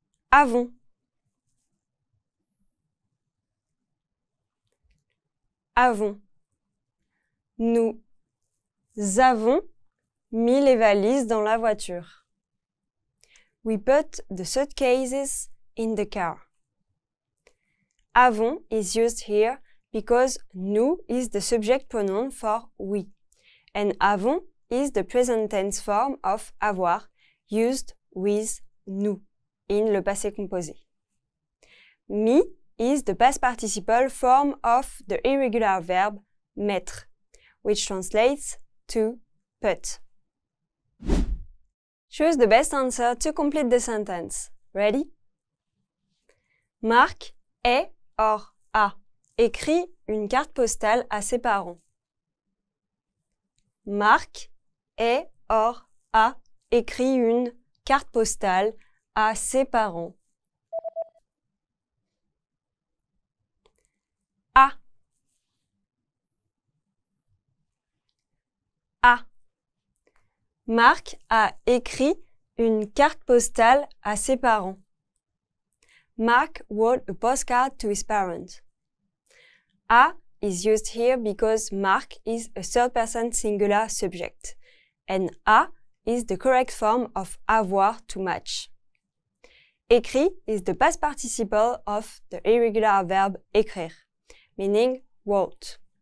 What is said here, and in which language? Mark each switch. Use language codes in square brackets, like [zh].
[fr] Avons. Nous avons mis les valises dans la voiture. [en] We put the suitcases in the car. Avons is used here because nous is the subject pronoun for we, and avons is the present tense form of avoir used with nous in le passé composé. Mis is the past participle form of the irregular verb mettre, which translates to put. Choose the best answer to complete the sentence. Ready? [fr] Marc est or a écrit une carte postale à ses parents. Marc est or a écrit une carte postale à ses parents. A. Marc a écrit une carte postale à ses parents. [en] Mark wrote a postcard to his parents. A is used here because Marc is a third-person singular subject, and a is the correct form of avoir to match. Écrit is the past participle of the irregular verb écrire, meaning wrote.